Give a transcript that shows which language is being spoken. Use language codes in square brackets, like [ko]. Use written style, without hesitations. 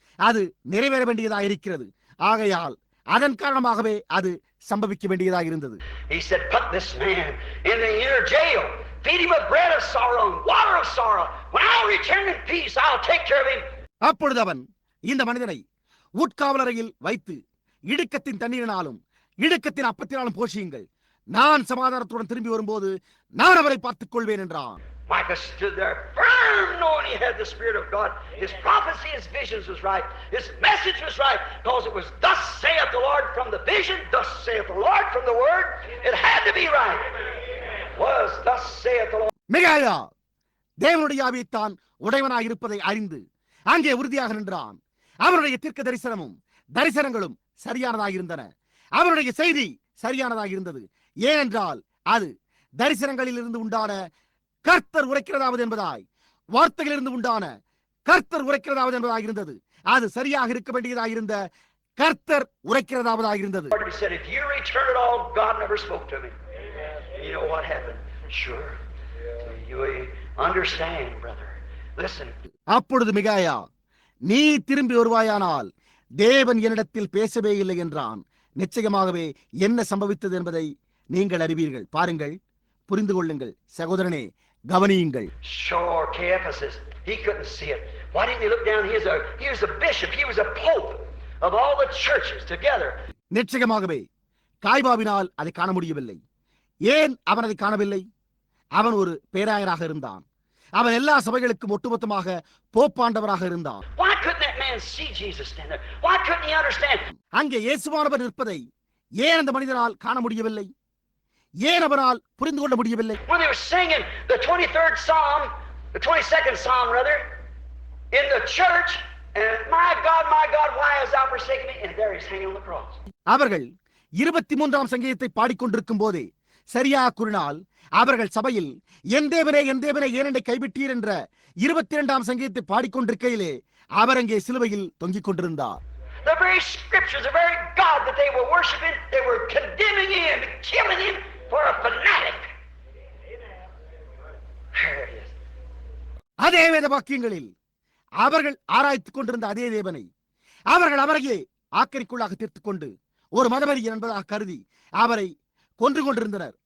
[ta] அது நிறைவேற வேண்டியதாக இருக்கிறது. ஆகையால் அதன் காரணமாகவே அது சம்பவிக்க வேண்டியதாக இருந்தது. [en] He said, put this man in the inner jail, feed him with bread of sorrow and water of sorrow. When I return in peace, I'll take care of him. [ta] அப்பொழுது அவன் இந்த மனிதனை உட்காவலறையில் வைத்து இடுக்கத்தின் தண்ணீரினாலும் இடுக்கத்தின் அப்பத்தினாலும் போஷியுங்கள். நான் சமாதானத்துடன் திரும்பி வரும்போது நான் அவரை பார்த்துக் கொள்வேன் என்றான். [en] Micah stood there firm, knowing he had the Spirit of God. His prophecy, his visions was right. His message was right, because it was thus saith the Lord from the vision, thus saith the Lord from the word. It had to be right. It was thus saith the Lord. [ta] மிகாயா தேவனுடைய ஆவியைத்தான் உடையவனாய் இருப்பதை அறிந்து அங்கே உறுதியாக நின்றான். அவருடைய தீர்க்க தரிசனமும் தரிசனங்களும் சரியானதாக இருந்தன. அவருடைய செய்தி சரியானதாக இருந்தது. ஏனென்றால் அது தரிசனங்களில் இருந்து உண்டான கர்த்தர் உரைக்கிறதாவது என்பதாய், வார்த்தைகளிலிருந்து உண்டான கர்த்தர் உரைக்கிறதாவது என்பதாக இருந்தது. அது சரியாக இருக்க வேண்டியதாக இருந்த கர்த்தர் உரைக்கிறதாவதாக இருந்தது. [en] If you return at all, God never spoke to me. You know what happened? Sure. You understand, brother. Listen. [ta] அப்பொழுது மிகாயா, நீ திரும்பி வருவாயானால் தேவன் என்னிடத்தில் பேசவே இல்லை என்றான். நிச்சயமாகவே என்ன சம்பவித்தது என்பதை நீங்கள் அறிவீர்கள். பாருங்கள், புரிந்து கொள்ளுங்கள். சகோதரனே, கவனியுங்கள். [en] Sure, Caiaphas, he couldn't see it. Why didn't he look down? He was a bishop, he was a pope of all the churches together. [ta] நிச்சயமாகவே காய்பாவினால் அதை காண முடியவில்லை. ஏன் அவன் அதை காணவில்லை? அவன் ஒரு பேராயராக இருந்தான். அவன் எல்லா சபைகளுக்கும் ஒட்டுமொத்தமாக போப்பாண்டவராக இருந்தான். [en] Why couldn't that man see Jesus stand there? Why couldn't he understand? [ta] அங்கே இயேசுவானவர் நிற்பதை ஏன் அந்த மனிதனால் காண முடியவில்லை? ஏன் அவனால் புரிந்து கொள்ள முடியவில்லை? [en] When they were singing the 23rd Psalm, the 22nd Psalm rather, in the church, And my God, why hast thou forsaken me? And there he's hanging on the cross. [ta] அவர்கள் 23ஆம் சங்கீதத்தை பாடிக்கொண்டிருக்கும் போதே சரியா கூறினால் அவர்கள் சபையில் என் தேவனே ஏன் என்னை கைவிட்டீர் என்ற 22ஆம் சங்கீதத்தை பாடிக்கொண்டிருக்கையிலே அவர் அங்கே சிலுவையில் தொங்கிக் கொண்டிருந்தார். [en] The very scriptures, the very God that they were worshiping, they were condemning him, killing him for a fanatic. There it is. [ta] அதே வேத வாக்கியங்களில் அவர்கள் ஆராய்த்துக் கொண்டிருந்த அதே தேவனை அவர்கள் அவரையே ஆக்கரிக்குள்ளாக தீர்த்துக் கொண்டு ஒரு மதவெறியன் என்பதாக கருதி அவரை கொன்று கொண்டிருந்தனர்.